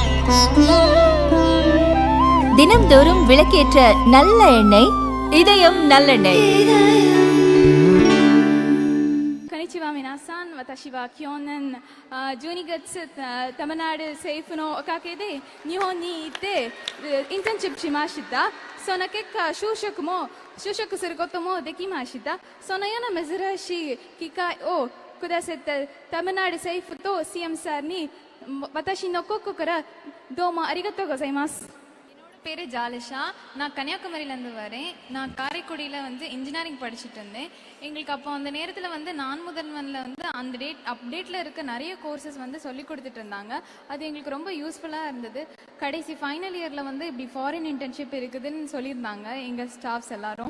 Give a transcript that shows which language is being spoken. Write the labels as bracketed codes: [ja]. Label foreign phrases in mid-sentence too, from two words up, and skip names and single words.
[ta] தினம்தோறும் விளக்கேற்ற நல்ல எண்ணெய் இதயம் நல்லெண்ணெய். [ja] こんにちは皆さん、私は去年 12 月タマナル政府のおかげで日本に行ってインターンシップしました。その結果就職することもできました。そのような珍しい機会をくださったタマナル政府と CM さんに私の心からどうもありがとうございます。 [ta] பேரு ஜாலிஷா. நான் கன்னியாகுமரியிலேருந்து வரேன். நான் காரைக்குடியில் இன்ஜினியரிங் படிச்சுட்டு இருந்தேன். எங்களுக்கு அப்போ அந்த நேரத்தில் நான் முதல்வனில் அந்த அப்டேட்டில் இருக்க நிறைய கோர்சஸ் சொல்லி கொடுத்துட்டு இருந்தாங்க. அது எங்களுக்கு ரொம்ப யூஸ்ஃபுல்லாக இருந்தது. கடைசி [en] final year-il [ta] இப்படி [en] foreign internship [ta] இருக்குதுன்னு சொல்லியிருந்தாங்க எங்கள் ஸ்டாஃப்ஸ் எல்லாரும்.